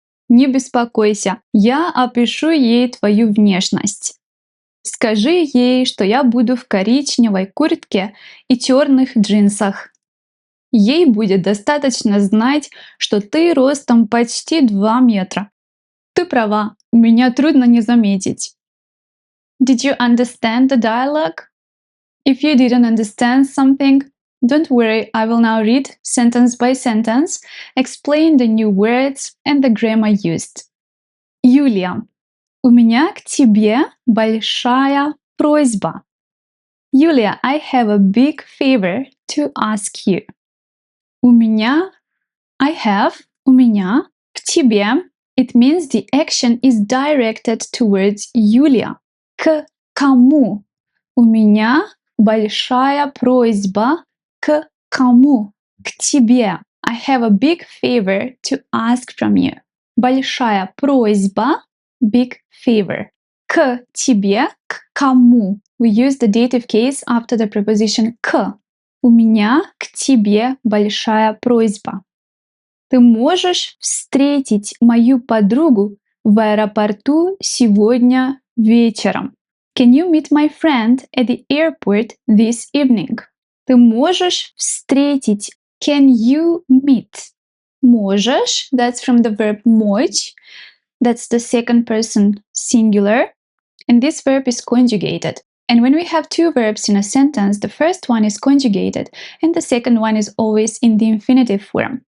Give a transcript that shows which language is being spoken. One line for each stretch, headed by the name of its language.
Russian: Не беспокойся, я опишу ей твою внешность. Скажи ей, что я буду в коричневой куртке и черных джинсах. Ей будет достаточно знать, что ты ростом почти 2 метра. Ты права, меня трудно не заметить.
English: Did you understand the dialogue? If you didn't understand something, don't worry, I will now read sentence by sentence, explain the new words and the grammar used.
Russian: Юлия, у меня к тебе большая просьба.
English: Юлия, I have a big favor to ask you.
Russian: У меня,
English: I have,
Russian: у меня, к тебе,
English: it means the action is directed towards Юлия.
Russian: К кому? У меня большая просьба к кому? К тебе.
English: I have a big favor to ask from you.
Russian: Большая просьба,
English: big favor.
Russian: К тебе, к кому?
English: We use the dative case after the preposition к.
Russian: У меня к тебе большая просьба. Ты можешь встретить мою подругу в аэропорту сегодня вечером?
English: Can you meet my friend at the airport this evening?
Russian: Ты можешь встретить.
English: Can you meet? Можешь, that's from the verb мочь. That's the second person singular. And this verb is conjugated. And when we have two verbs in a sentence, the first one is conjugated and the second one is always in the infinitive form.